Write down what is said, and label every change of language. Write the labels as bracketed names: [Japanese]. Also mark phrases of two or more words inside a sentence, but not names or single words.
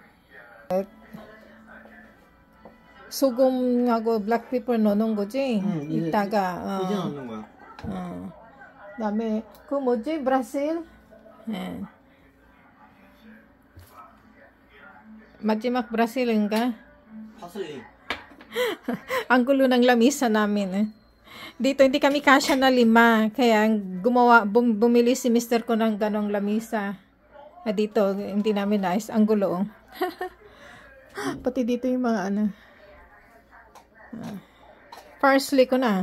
[Korean] 소금하고 [English] black pepper [Korean] 넣는 거지? 응, 이따가. 이제 넣는 거야. 그다음에 그 뭐지? 브라질? 마지막 브라질인가? 파슬리. [Filipino] Ang gulo ng lamisa namin. Dito hindi kami kasya na 5. Kaya bumili si mister ko ng ganong lamisa. Dito hindi namin nice. Ang gulo. Pati dito yung mga ano. Parsley ko na.